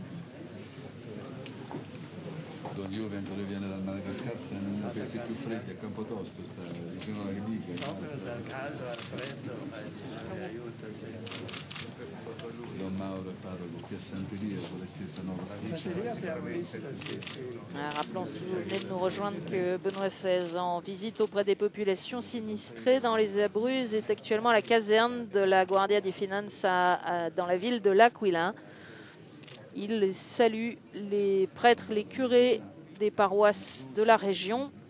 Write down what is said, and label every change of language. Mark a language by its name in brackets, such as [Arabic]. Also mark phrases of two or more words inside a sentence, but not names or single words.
[Italian] Don Juventus lui viene dal Madagascar, sta in uno dei paesi più freddi, a Campotosto, sta vicino alla Libica. Proprio dal caldo al freddo, ma il Signore aiuta sempre. Don Mauro è parroco qui a Sant'Elia, con la chiesa nuova Sant'Elia abbiamo visto, sì, sì. [French] Rappelons, si vous venez de nous rejoindre, que Benoît XVI, en visite auprès des populations sinistrées dans les Abruzzes, est actuellement à la caserne de la Guardia di Finanza dans la ville de L'Aquila. Il salue les prêtres, les curés des paroisses de la région.